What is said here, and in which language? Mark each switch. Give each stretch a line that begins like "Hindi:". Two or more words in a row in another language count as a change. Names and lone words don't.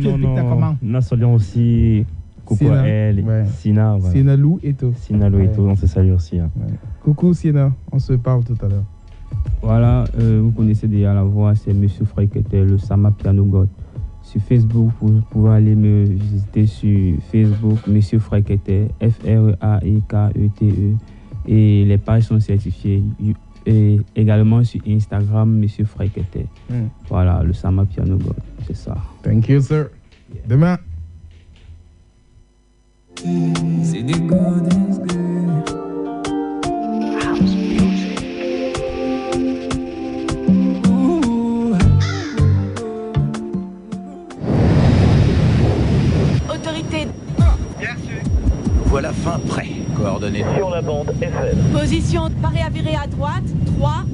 French: Nous saluons aussi coucou à elle, Sina. Voilà. Sienna Lou Eto. Sina Lou Eto, on se salue aussi. Hein. Ouais. Coucou Sienna, on se parle tout à l'heure. Voilà, vous connaissez déjà la voix, c'est Monsieur Fraïkete, le Sama Piano God. Sur Facebook, vous pouvez aller me visiter sur Facebook, Monsieur Fraïkete, F-R-A-I-K-E-T-E. Et les pages sont certifiées. Et également sur Instagram, Monsieur Fraïkete. Voilà, le Sama Piano God, c'est ça.
English: Thank you, sir.
French: Demain. C'est des
English: golden house music.
French: Autorité. Bien sûr. Voilà fin prêt. Coordonnées sur la bande FM. Position, paré à virer à droite.